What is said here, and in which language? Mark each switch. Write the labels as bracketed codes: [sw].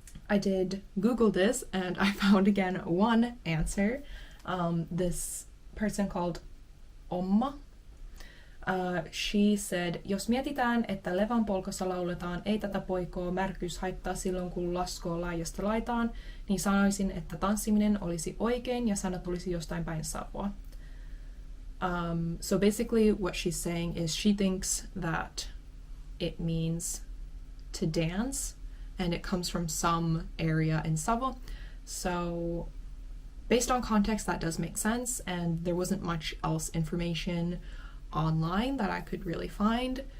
[en] I did Google this and I found again one answer. This person called Omma, she said, [fi] jos mietitään, että Ievan Polkassa lauletaan ei tätä poikoo märkyys haittaa silloin kun laskoo laidasta laitaan, niin sanoisin, että tanssiminen olisi oikein ja sana tulisi jostain päin Savoa. [en] So basically what she's saying is she thinks that it means to dance, and it comes from some area in Savo. So based on context, that does make sense, and there wasn't much else information online that I could really find.